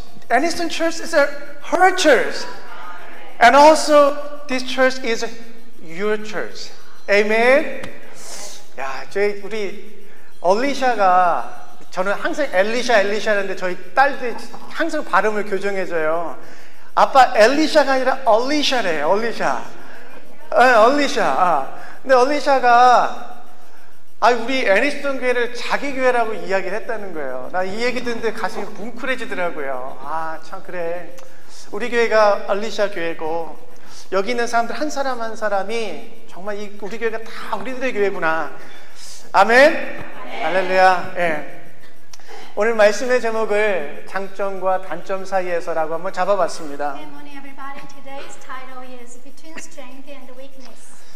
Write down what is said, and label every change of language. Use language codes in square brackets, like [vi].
[en] Aniston Church is her church. And also, this church is your church. Amen? [ko] 야, 우리 얼리샤가, 저는 항상 엘리샤 하는데 저희 딸들이 항상 발음을 교정해줘요. 아빠 엘리샤가 아니라 얼리샤래요, 얼리샤. 얼리샤. 근데 얼리샤가 우리 애니스톤 교회를 자기 교회라고 이야기를 했다는 거예요. 나 이 얘기 듣는데 가슴이 뭉클해지더라고요. 참 그래. 우리 교회가 얼리샤 교회고 여기 있는 사람들 한 사람 한 사람이 정말 우리 교회가 다 우리들의 교회구나. 아멘. 할렐루야. 예. 오늘 말씀의 제목을 장점과 단점 사이에서라고 한번 잡아봤습니다. [en] Good morning, everybody. Today's title is Between Strength and Weakness.